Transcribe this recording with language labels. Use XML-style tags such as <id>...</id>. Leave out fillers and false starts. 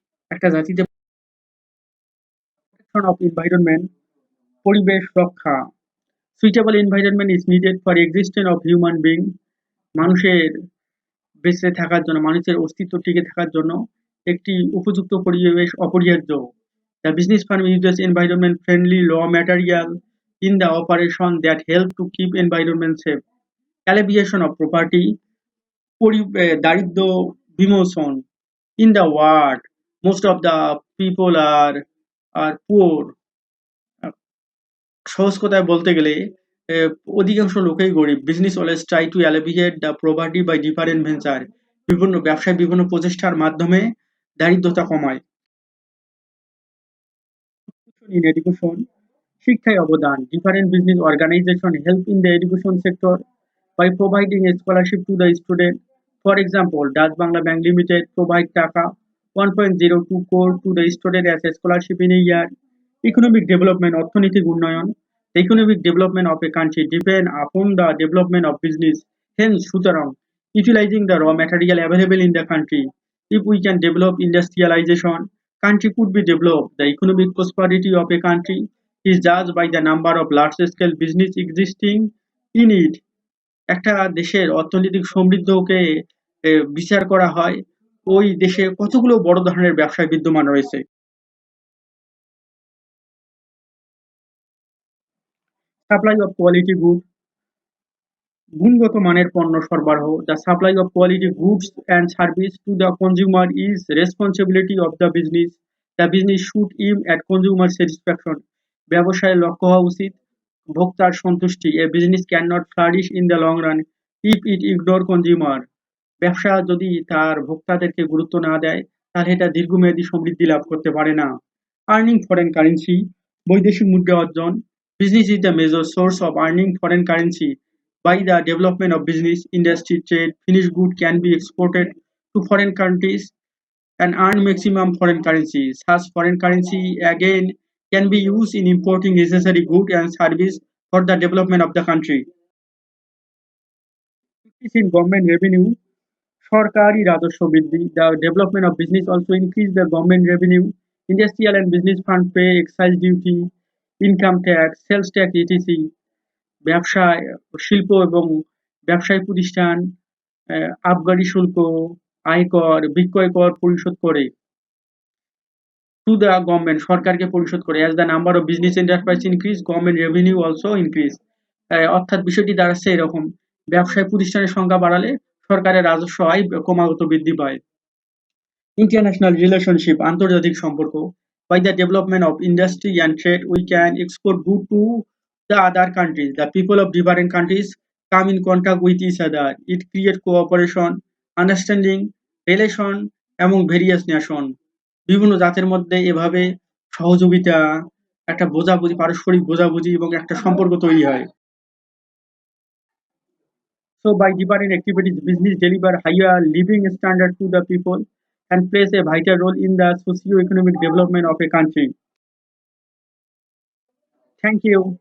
<bn>একটা জাতিতে</bn> <en>protection of environment,</en> <bn>পরিবেশ রক্ষা।</bn> <en>suitable environment is needed for existence of human being,</en> <bn>মানুষের বেঁচে থাকার জন্য, মানুষের অস্তিত্ব টিকে থাকার জন্য একটি উপযুক্ত পরিবেশ অপরিহার্য।</bn> <en>The business firm uses environment friendly raw material in the operation that help to keep environment safe. Alleviation of property,</en> <bn>দারিদ্র বিমোচন।</bn> <en>In the world, most of the people are poor.</en> <bn>সহজ কথায় বলতে গেলে অধিকাংশ লোকই গরিব।</bn> <en>Business always try to alleviate the poverty by different venture.</en> <bn>বিভিন্ন ব্যবসায় বিভিন্ন প্রচেষ্টার মাধ্যমে দারিদ্রতা কমায়।</bn> <en>In education,</en> <bn>শিক্ষায় অবদান।</bn> <en>Different business organization help in the education sector by providing a scholarship to the student. For example, Dutch Bangla Bank Limited provide taka 1.02 crore to the student as a scholarship in a year. Economic development,</en> <bn>অর্থনৈতিক উন্নয়ন।</bn> <en>The economic development of a country depend upon the development of business. Hence,</en> <bn>সুতরাং,</bn> <en>utilizing the raw material available in the country. If we can develop industrialization, country could be developed. The economic prosperity of a country is judged by the number of large-scale business existing in it.</en> <bn>একটা দেশের অর্থনৈতিক সমৃদ্ধকে বিচার করা হয় ওই দেশে কতগুলো বড় ধরনের ব্যবসায় বিদ্যমান রয়েছে।</bn> <en>supply of quality good,</en> <bn>গুণগত মানের পণ্য সরবরাহ।</bn> <en>The supply of quality goods and service to the consumer is responsibility of the business. The business should aim at consumer satisfaction.</en> <bn>ব্যবসায়ের লক্ষ্য হওয়া উচিত ভোক্তার সন্তুষ্টি।</bn> <en>A business cannot flourish in the long run if it ignore consumer.</en> <bn>ব্যবসা যদি তার ভোক্তাদেরকে গুরুত্ব না দেয় তাহলে এটা দীর্ঘমেয়াদী সমৃদ্ধি লাভ করতে পারে না।</bn> <en>Earning foreign currency,</en> <bn>বৈদেশিক মুদ্রা অর্জন।</bn> <en>Business is the major source of earning foreign currency. By the development of business, industry, trade, finished good can be exported to foreign countries and earn maximum foreign currency. Such foreign currency again can be used in importing necessary goods and service for the development of the country. In government revenue,</en> <bn>সরকারি রাজস্ব বৃদ্ধি,</bn> <en>the development of business also increase the government revenue, industrial and business fund pay excise duty, income tax, sales tax etc.</en> <bn>ব্যবসা, শিল্প এবং ব্যবসায়িক প্রতিষ্ঠান আবগারি শুল্ক, আয়কর, বিক্রয় কর পরিশোধ করে।</bn> <en>to the government</en> <bn>সরকারকে পরিশোধ করে।</bn> <en>As the number of business enterprise increase government revenue also increase.</en> <bn>অর্থাৎ বিষয়টি দাঁড়াচ্ছে এরকম, ব্যবসায় প্রতিষ্ঠানের সংখ্যা বাড়ালে সরকারের রাজস্ব আয় ক্রমাগত বৃদ্ধি পায়।</bn> <en>international relationship</en> <bn>আন্তর্জাতিক সম্পর্ক,</bn> <en>by the development of industry and trade we can export goods to the other countries. The people of different countries come in contact with each other. It creates cooperation, understanding, relation among various nations.</en> <bn>বিভিন্ন জাতের মধ্যে এভাবে সহযোগিতা, একটা বোঝাবুঝি, পারস্পরিক বোঝাবুঝি এবং একটা সম্পর্ক তৈরি হয়।</bn> <en>So by different activities, business deliver higher living standard to the people and plays a vital role in the socio-economic development of a country. Thank you.</en>